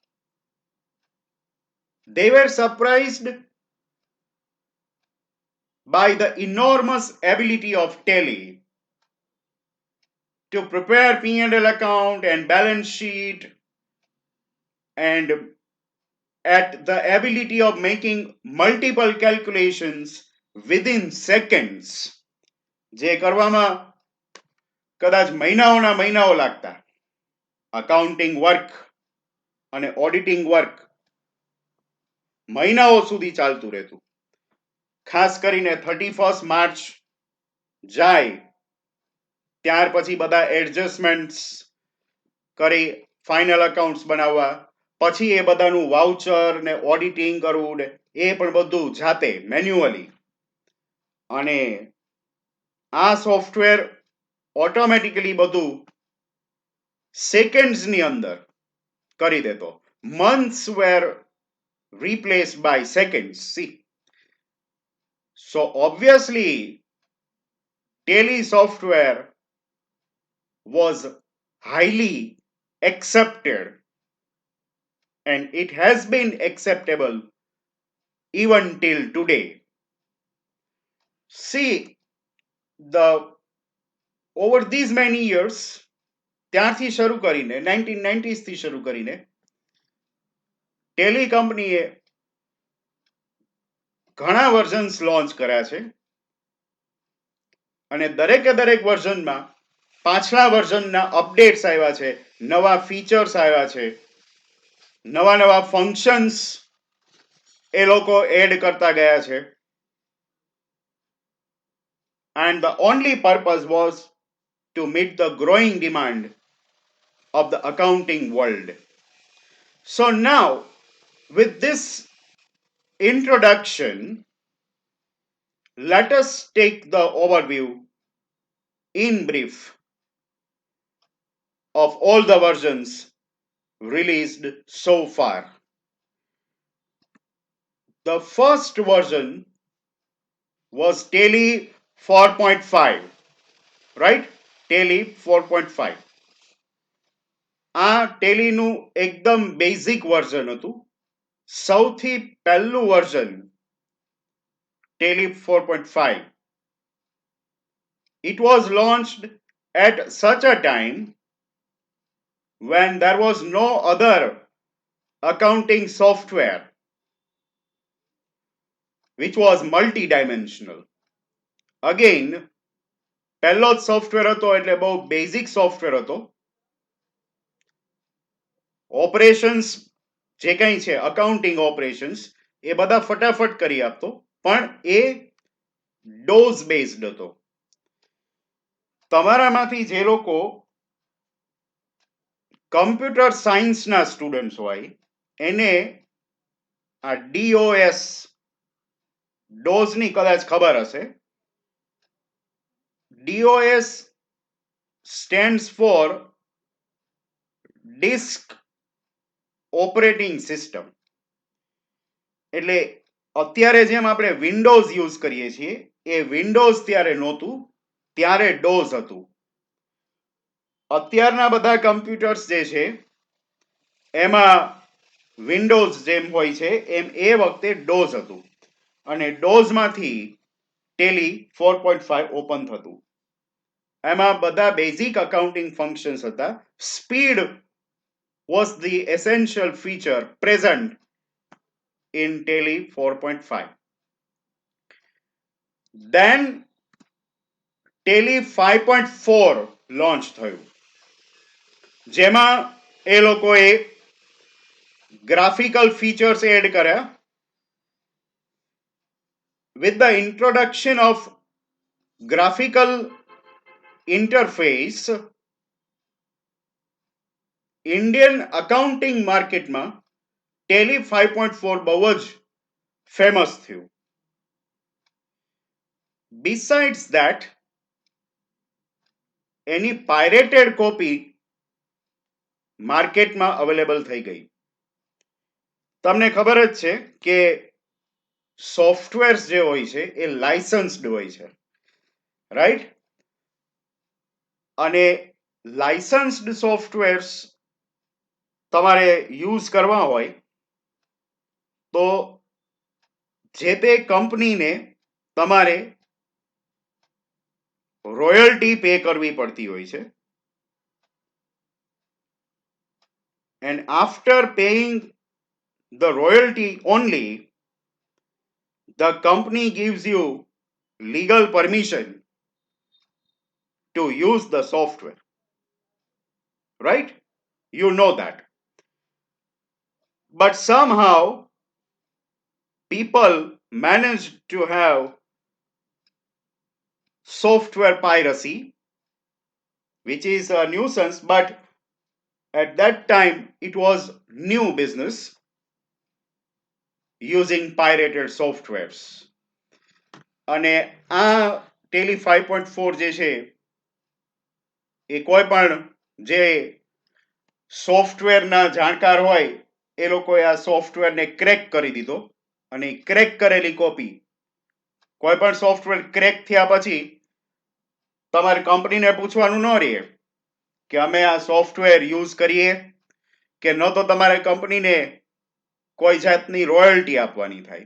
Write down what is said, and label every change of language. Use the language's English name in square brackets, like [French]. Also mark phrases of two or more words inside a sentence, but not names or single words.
[English] They were surprised by the enormous ability of Tally to prepare P&L account and balance sheet, and at the ability of making multiple calculations within seconds, [Gujarati] જે કરવામાં કદાચ મહિનાઓના મહિનાઓ લાગતા. [English] accounting work [Gujarati] અને [English] auditing work [Gujarati] મહિનાઓ સુધી ચાલતું રહેતું. ખાસ કરીને 31 માર્ચ જાય ત્યાર પછી બધા એડજસ્ટમેન્ટ્સ કરી [English] final accounts [Gujarati] બનાવવા, પછી એ બધાનું વાઉચર ને ઓડિટિંગ કરવું ને એ પણ બધું જાતે મેન્યુઅલી. અને આ સોફ્ટવેર ઓટોમેટિકલી બધું સેકન્ડ્સની અંદર કરી દેતો. [English] Months were replaced by seconds. See, so obviously Tally software was highly accepted, and it has been acceptable even till today. See, over these many years, [Gujarati] ત્યારથી શરૂ કરીને 1990s થી શરૂ કરીને ટેલી કંપનીએ ઘણા [English] versions launch [Gujarati] કર્યા છે, અને દરેકે દરેક વર્ઝનમાં પાછલા વર્ઝનના અપડેટ્સ આવ્યા છે, નવા ફીચર્સ આવ્યા છે, નવા નવા ફંક્શન્સ એ લોકો એડ કરતા ગયા છે. [English] And the only purpose was to meet the growing demand of the accounting world. So now, with this introduction, let us take the overview in brief of all the versions released so far. The first version was Tally 4.5, right? Tally 4.5. [Gujarati] આ ટેલીનું એકદમ [English] basic version [Gujarati] હતું. સૌથી પહેલું વર્ઝન Tally 4.5. [English] It was launched at such a time when there was no other accounting software which was multi-dimensional. Again, [Gujarati] પહેલો જ સોફ્ટવેર હતો એટલે બહુ [English] basic software [Gujarati] હતો. ઓપરેશન્સ જે કંઈ છે [English] accounting operations [Gujarati] એ બધા ફટાફટ કરી આપતો, પણ એ [English] DOS based [Gujarati] હતો. તમારામાંથી જે લોકો [English] computer science [Gujarati] સ્ટુડન્ટ્સ હોય એને આ DOS ડોઝની કદાચ ખબર હશે. DOS stands for disk operating system. એટલે અત્યારે જેમ આપણે [English] Windows use [Gujarati] કરીએ છીએ એ વિન્ડોઝ ત્યારે નહોતું, ત્યારે ડોઝ હતું. અત્યારના બધા કમ્પ્યુટર્સ જે છે એમાં વિન્ડોઝ જેમ હોય છે એમ એ વખતે ડોઝ હતું અને ડોઝમાંથી ટેલી 4.5 ઓપન થતું. એમાં બધા [English] basic accounting functions [Gujarati] હતા. [English] સ્પીડ was the essential feature present in Tele 4.5. Then Tele 5.4 launch [Gujarati] થયું, જેમાં એ લોકોએ [English] graphical features [Gujarati] એડ કર્યા. [English] With the introduction of graphical interface, Indian accounting [Gujarati] માર્કેટમાં Tele 5.4 બહુ જ ફેમસ થયું. [English] Besides that, [Gujarati] એની [English] pirated copy market available [Gujarati] થઈ ગઈ. તમને ખબર જ છે કે સોફ્ટવેર્સ જે હોય છે એ લાઇસન્સ્ડ હોય છે, રાઈટ? અને [English] licensed softwares [Gujarati] તમારે યુઝ કરવા હોય તો જે તે કંપનીને તમારે [English] royalty pay [Gujarati] કરવી પડતી હોય છે. [English] And after paying the royalty only, the company gives you legal permission to use the software. Right? You know that. But somehow people managed to have software piracy, which is a nuisance, but at that time it was new business using pirated softwares. [Gujarati] અને આ Tele 5.4 જે છે એ કોઈ પણ જે સોફ્ટવેરના જાણકાર હોય એ લોકોએ આ સોફ્ટવેરને ક્રેક કરી દીધો અને ક્રેક કરેલી કોપી, કોઈ પણ [English] software crack [Gujarati] થયા પછી તમારી કંપનીને પૂછવાનું ન રહે કે અમે આ [English] software use [Gujarati] કરીએ કે ન, તો તમારે કંપનીને કોઈ જાતની રોયલ્ટી આપવાની થાય.